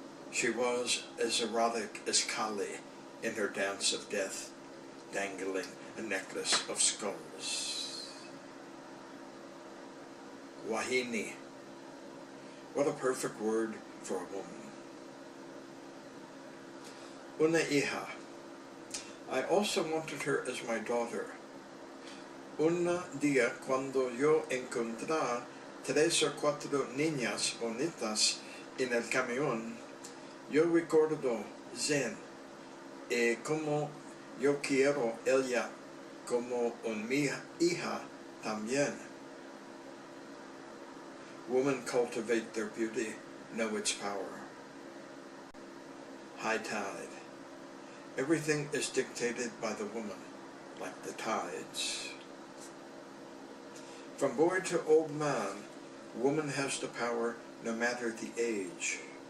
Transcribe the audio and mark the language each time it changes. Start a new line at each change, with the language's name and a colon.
English: She was as erotic as Kali in her dance of death, dangling a necklace of skulls. Wahini. What a perfect word for a woman. Una hija. I also wanted her as my daughter.
Spanish: Una día cuando yo encontré 3 o 4 niñas bonitas en el camión, yo recuerdo Xian y como yo quiero ella como mi hija también.
English: Women cultivate their beauty, know its power. High tide. Everything is dictated by the woman, like the tides. From boy to old man, woman has the power no matter the age.